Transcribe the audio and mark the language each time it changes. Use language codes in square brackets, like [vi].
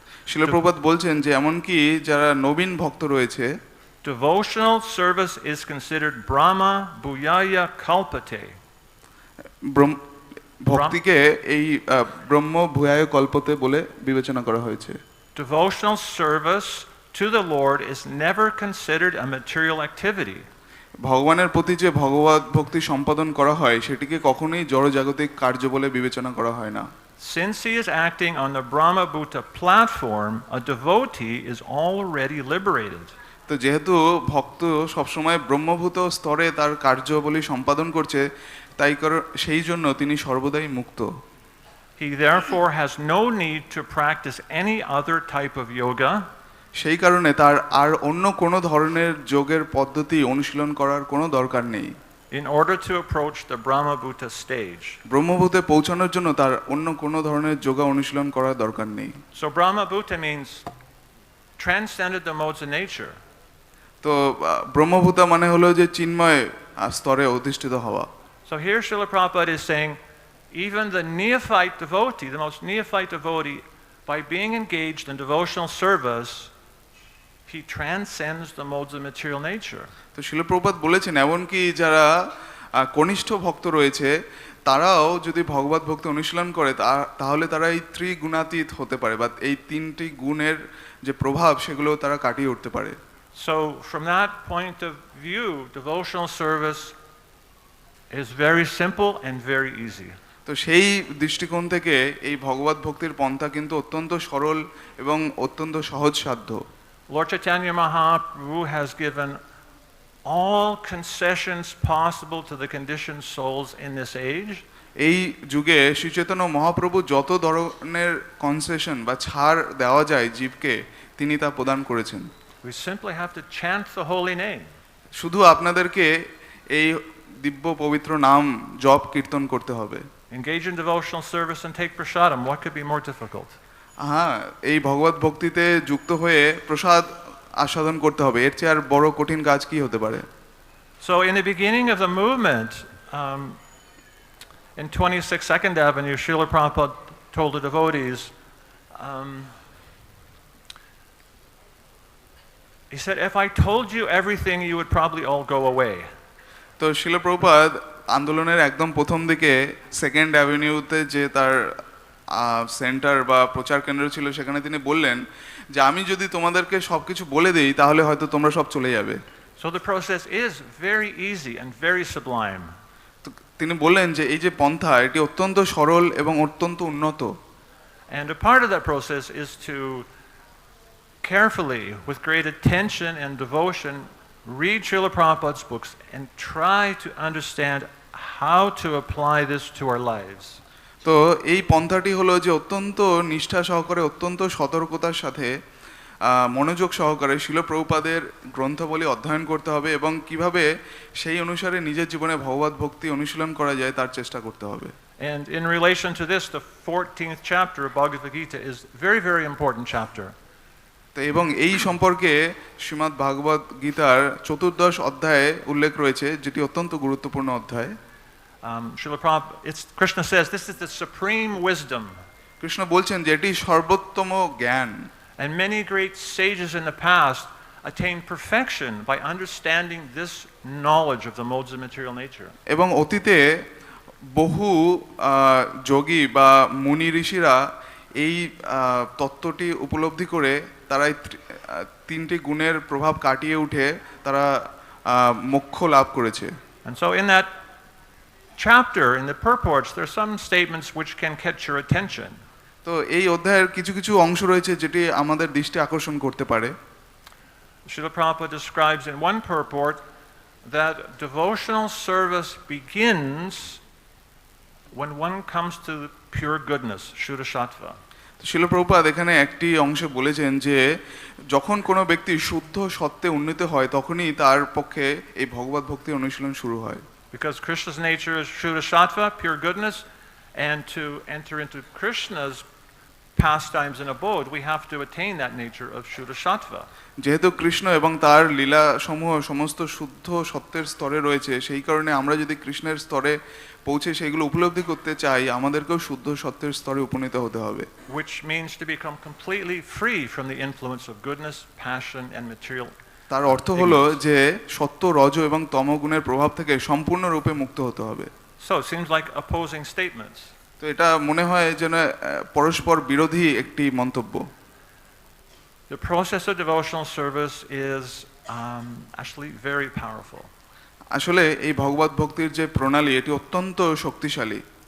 [bn] শিল প্রভুপাদ বলছেন যে এমনকি যারা নবীন ভক্ত রয়েছে, [en] devotional service is considered [sa] brahma bhuyaya kalpate. [bn] ভক্তিকে এই ব্রহ্ম ভূয়ায় কল্পতে বলে বিবেচনা করা হয়েছে। [en] Devotional service to the Lord is never considered a material activity. [bn] ভগবানের প্রতি যে ভগবত ভক্তি সম্পাদন করা হয় সেটিকে কখনোই জড়জাগতিক কার্য বলে বিবেচনা করা হয় না। [en] Since he is acting on the Brahma-bhuta platform, a devotee is already liberated. [bn] তো যেহেতু ভক্ত সবসময় ব্রহ্মভূত স্তরে তার কার্যবলী সম্পাদন করছে, তাই সেই জন্য তিনি সর্বদাই মুক্ত। [en] He therefore has no need to practice any other type of yoga. [bn] সেই কারণে তার আর অন্য কোনো ধরনের যোগের পদ্ধতি অনুশীলন করার কোনো দরকার নেই। [en] In order to approach the Brahma-bhuta stage. [bn] ব্রহ্মভূতে পৌঁছানোর জন্য তার অন্য কোনো ধরনের যোগা অনুশীলন করার দরকার নেই। [en] So Brahma-bhuta means transcended the modes of nature. [bn] তো ব্রহ্মভূত মানে হলো যে চিন্ময় স্তরে অধিষ্ঠিত হওয়া। [en] So here Srila Prabhupada is saying, even the neophyte devotee, the most neophyte devotee, by being engaged in devotional service, he transcends the modes of material nature. [bn] তো শিল প্রভুপাদ বলেছেন এমনকি যারা কনিষ্ঠ ভক্ত রয়েছে তারাও যদি ভগবত ভক্তি অনুশীলন করে তাহলে তারা এই ত্রিগুণাতীত হতে পারে বা এই তিনটি গুণের যে প্রভাব সেগুলো তারা কাটিয়ে উঠতে পারে। [en] So from that point of view, devotional service is very simple and very easy. [bn] তো সেই দৃষ্টিকোণ থেকে এই ভগবত ভক্তির পন্থা কিন্তু অত্যন্ত সরল এবং অত্যন্ত সহজসাধ্য। [en] Lord Chaitanya Mahaprabhu has given all concessions possible to the conditioned souls in this age. [bn] এই যুগে শ্রী চৈতন্য মহাপ্রভু যত ধরনের কনসেশন বা ছাড় দেওয়া যায় জীবকে তিনি তা প্রদান করেছেন। [en] We simply have to chant the holy name. [bn] শুধু আপনাদেরকে এই দিব্য পবিত্র নাম জপ কীর্তন করতে হবে। [en] Engage in devotional service and take prasadam. What could be more difficult? [bn] হ্যাঁ, এই ভগবত ভক্তিতে যুক্ত হয়ে প্রসাদ আস্বাদন করতে হবে, এর চেয়ে আর বড় কঠিন কাজ কি হতে পারে? [en] So in the beginning of the movement, in 26 Second Avenue, Srila Prabhupada told the devotees, he said, if I told you everything, you would probably all go away. [bn] তো শিল প্রভুপাদ আন্দোলনের একদম প্রথম দিকে সেকেন্ড অ্যাভিনিউতে যে তার সেন্টার বা প্রচার কেন্দ্র ছিল, সেখানে তিনি বললেন যে আমি যদি তোমাদেরকে সব কিছু বলে দিই তাহলে হয়তো তোমরা সব চলে যাবে। [en] So the process is very easy and very sublime. [bn] তিনি বললেন যে এই যে পন্থা, এটি অত্যন্ত সরল এবং অত্যন্ত উন্নত। [en] And a part of that process is to carefully, with great attention and devotion, read Srila Prabhupada's books and try to understand how to apply this to our lives. [bn] তো এই পন্থাটি হলো যে অত্যন্ত নিষ্ঠা সহকারে, অত্যন্ত সতর্কতার সাথে, মনোযোগ সহকারে শিল প্রভুপাদের গ্রন্থবলী অধ্যয়ন করতে হবে এবং কিভাবে সেই অনুসারে নিজের জীবনে ভগবত ভক্তি অনুশীলন করা যায় তার চেষ্টা করতে হবে। [en] And in relation to this, the 14th chapter of Bhagavad Gita is very, very important chapter. [bn] তো এবং এই সম্পর্কে শ্রীমদ্ ভাগবত গীতার 14th অধ্যায়ে উল্লেখ রয়েছে, যেটি অত্যন্ত গুরুত্বপূর্ণ অধ্যায়। [en] Srila Prabhupada, Krishna says this is the supreme wisdom. [bn] Krishna বলছেন যে এটি সর্বোত্তম জ্ঞান। [en] And many great sages in the past attained perfection by understanding this knowledge of the modes of material nature. [bn] এবং অতীতে বহু যোগী বা মুনি ঋষিরা এই তত্ত্বটি উপলব্ধি করে তারা তিনটি গুণের প্রভাব কাটিয়ে উঠে তারা মোক্ষ লাভ করেছে। [en] And so in that chapter, in the purports, there are some statements which can catch your attention. [bn] তো এই অধ্যায়ের কিছু কিছু অংশ রয়েছে যেটি আমাদের দৃষ্টি আকর্ষণ করতে পারে। [en] Srila Prabhupada describes in one purport that devotional service begins when one comes to pure goodness, Shuddha Sattva. [bn] শিল প্রভুপাদ এখানে একটি অংশে বলেছেন যে যখন কোনো ব্যক্তি শুদ্ধ সত্ত্বে উন্নীত হয় তখনই তার পক্ষে এই ভগবত ভক্তি অনুশীলন শুরু হয়। [en] Because Krishna's nature is Shuddha Sattva, pure goodness, and to enter into Krishna's pastimes and abode, we have to attain that nature of Shuddha Sattva. [bn] যেহেতু কৃষ্ণ এবং তার লীলা সমূহ সমস্ত শুদ্ধ সত্যের স্তরে রয়েছে, সেই কারণে আমরা যদি কৃষ্ণের স্তরে পৌঁছে সেগুলো উপলব্ধি করতে চাই, আমাদেরকেও শুদ্ধ সত্যের স্তরে উপনীত হতে হবে। [en] Which means to become completely free from the influence of goodness, passion, and material. [bn] তার অর্থ হলো যে সত্য, রজ এবং তমগুণের প্রভাব থেকে সম্পূর্ণরূপে মুক্ত হতে হবে। [en] So it seems like opposing statements. [bn] তো এটা মনে হয় যেন পরস্পর বিরোধী একটি মন্তব্য। [en] The process of devotional service is actually very powerful. [bn] আসলে এই ভগবত ভক্তির যে প্রণালী, এটি অত্যন্ত শক্তিশালী।